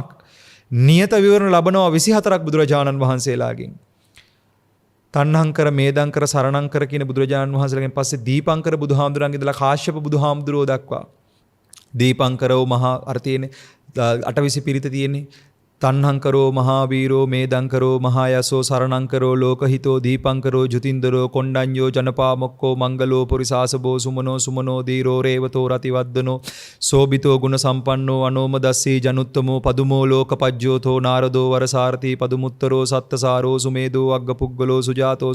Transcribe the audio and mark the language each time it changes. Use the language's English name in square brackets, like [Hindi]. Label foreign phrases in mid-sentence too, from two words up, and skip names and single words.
[Sinhala] නියත විවරණ ලැබනවා 24ක් බුදුරජාණන් වහන්සේලාගෙන්. තණ්හංකර, මේදංකර, සරණංකර කියන බුදුරජාණන් වහන්සේලාගෙන් පස්සේ දීපංකර බුදුහාමුදුරන්ගේ ඉඳලා කාශ්‍යප බුදුහාමුදුරෝ දක්වා. දීපංකරෝ මහා අර තියෙන්නේ 820 පිරිත තියෙන්නේ. [Pali] තණ්හංකරෝ මහාවීරෝ, මේදංකරෝ මහායසෝ, සරණංකරෝ ලෝකහිතෝ, දීපංකරෝ ජුතින්දරෝ, කොණ්ඩඤ්ඤෝ ජනපාමොක්කෝ, මංගලෝ පුරිසාසබෝ, සුමනෝ දීරෝ රේවතෝ රතිවද්දනෝ, සෝබිතෝ ගුණ සම්පන්නෝ, අනෝමදස්සී ජනුත්තමෝ, පදුමෝ ලෝකපජ්ජෝතෝ, නාරදෝ වරසාරති, පදුමුත්තරෝ සත්තසාරෝ, සුමේදෝ අග්ගපුග්ගලෝ, සුජාතෝ